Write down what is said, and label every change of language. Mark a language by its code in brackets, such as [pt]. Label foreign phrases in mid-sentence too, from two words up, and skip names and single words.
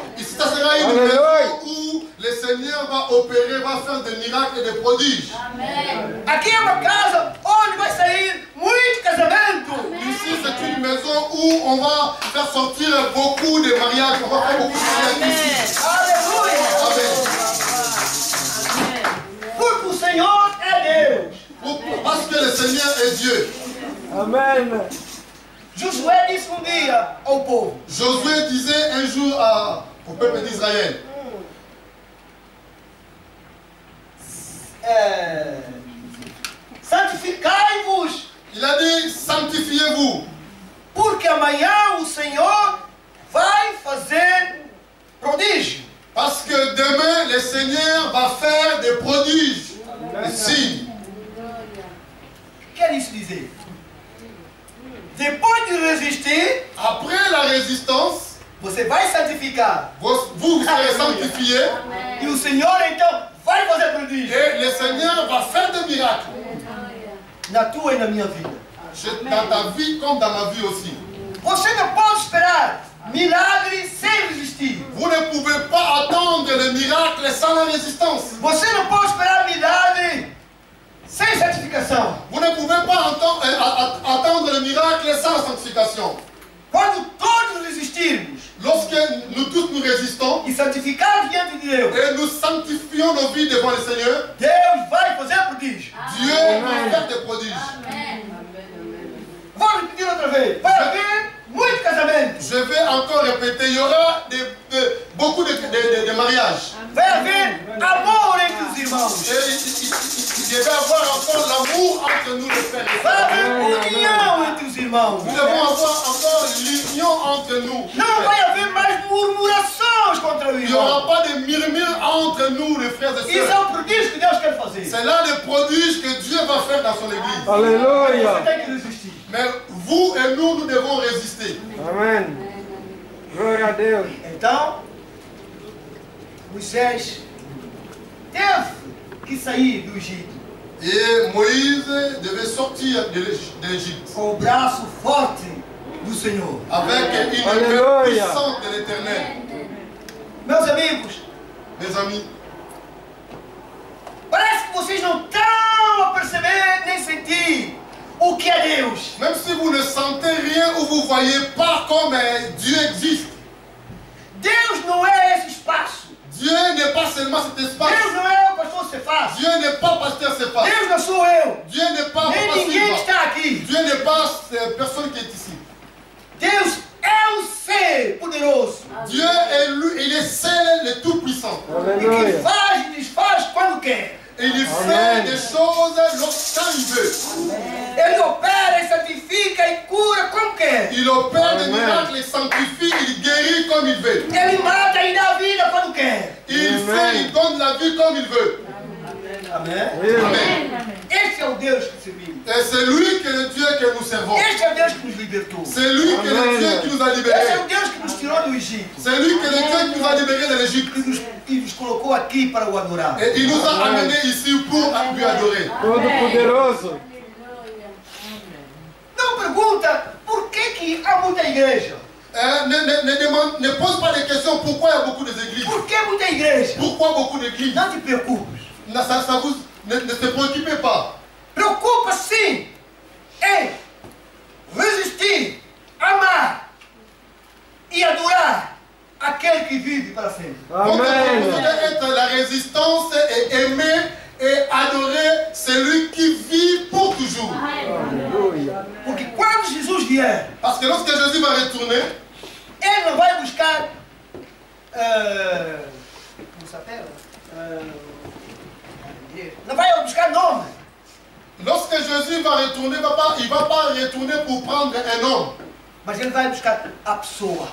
[fr] Ici, ça sera une maison où le Seigneur va opérer, va faire des miracles et des prodiges. [pt] Aqui é uma casa onde vai sair muito casamento. [fr] Ici, c'est une maison où on va faire sortir beaucoup de mariages. On va faire beaucoup de mariages ici. [pt] Aleluia! Amen. Porque o Senhor é Deus. [fr] Parce que le Seigneur est Dieu. Amen. [pt] Josué disse um dia ao povo: [fr] Josué disait un jour au peuple d'Israël, [pt] santificai-vos, [fr] il a dit, sanctifiez-vous, [pt] porque amanhã o Senhor vai fazer prodígio. [fr] parce que demain, le Seigneur va faire des prodiges, des signes. [pt] Quer isso dizer? Depois de resistir, [fr] Après la résistance, [pt] você vai santificar. [fr] vous serez sanctifiés [pt] E o Senhor então vai fazer prodígio [fr] et le Seigneur va faire des miracles [pt] na tua e na minha vida. [fr] dans ta vie comme dans ma vie aussi. [pt] Você não pode esperar milagres sem resistir. [fr] Vous ne pouvez pas attendre le miracle sans la résistance. [pt] Você não pode esperar milagre sem santificação. santificação. [fr] Vous ne pouvez pas attendre le miracle sans sanctification. [pt] Quando todos resistirmos [fr] Lorsque nous tous nous résistons [pt] e santificarmos diante de Deus, [fr] et nous sanctifions nos vies devant le Seigneur, [pt] Deus vai fazer prodígio. [fr] Dieu va faire des prodiges. [pt] Vou repetir outra vez. Vai haver muito casamento. [fr] Je vais encore répéter, il y aura beaucoup de mariages. [pt] Vai haver amor entre os irmãos. [fr] Et il va y avoir encore l'amour entre nous les frères et [pt] Vai [fr] sœurs. [pt] haver união entre os irmãos. [fr] Nous devons avoir encore l'union entre nous. [pt] Não vai haver mais murmurações contra o [fr] Il n'y [pt] irmão. [fr] aura pas de murmures entre nous les frères et [pt] Isso é [fr] sœurs. [pt] o prodígio que Deus quer fazer. [fr] C'est là le prodige que Dieu va faire dans son église. [pt] Você Aleluia. tem que resistir. [fr] Mais vous et nous devons résister. [pt] Amém. Glória a Deus. Então, Moisés teve que sair do Egito [fr] Et Moïse devait sortir de l'Égypte [pt] com o braço forte do Senhor. [fr] avec une main Alléluia. puissante de l'Éternel. [pt] Meus amigos, [fr] Mes amis, [pt] parece que vocês não estão a perceber nem sentir o que é Deus. [fr] même si vous ne sentez rien ou vous ne voyez pas comme Dieu existe, [pt] Deus não é esse espaço. [fr] Dieu n'est pas seulement cet espace. [pt] Deus não é o pastor Cefas. [fr] Dieu n'est pas pasteur Céphas. [pt] Deus não sou eu. [fr] Dieu n'est pas [pt] Nem Papa ninguém que Silva. está aqui. [fr] Dieu n'est pas personne qui est ici. [pt] Deus é o ser poderoso. [fr] Dieu est lui, il est seul le tout-puissant. [pt] E que Aleluia. faz e desfaz quando quer. [fr] Et il fait Amen. des choses lorsqu'il veut. [pt] Ele opera e santifica e cura como quer. [fr] Il opère des Amen. miracles, il sanctifie, il guérit comme il veut. [pt] Ele mata e dá vida quando quer. [fr] Il Amen. fait, il donne la vie comme il veut. [pt] Amém? [fr] Amen. [pt] Esse é o Deus que servimos. [fr] Et c'est lui que le Dieu que nous servons. [pt] Esse é o Deus que nos libertou. [fr] C'est lui que le Amen. Dieu qui nous a [pt] Esse é [fr] libérés. [pt] o Deus que nos tirou do Egito. [fr] C'est lui que le Dieu qui nous a libérés de l'Égypte. [pt] E nos colocou aqui para o adorar. [fr] Et il nous a amenés ici pour lui adorer. [pt] Todo-Poderoso. Não pergunta por que há muita igreja. [fr] Ne pose pas de questions pourquoi il y a beaucoup d'églises. [pt] Por que muita igreja? [fr] Pourquoi beaucoup d'églises? [pt] Não te preocupes. [fr] Ne se préoccupez pas. [pt] Preocupa sim em resistir, amar e adorar aquele que vive para sempre. [fr] Votre [pt] Amém. [fr] proposition doit être la résistance et aimer et adorer celui qui vit pour toujours. [pt] Aleluia. Porque quando Jesus vier, [fr] Parce que lorsque Jésus va retourner, [pt] ele não vai buscar. Como se chama? Não vai buscar nome. [fr] lorsque Jésus va retourner, il ne va pas retourner pour prendre un homme, [pt] Mas ele vai buscar a pessoa.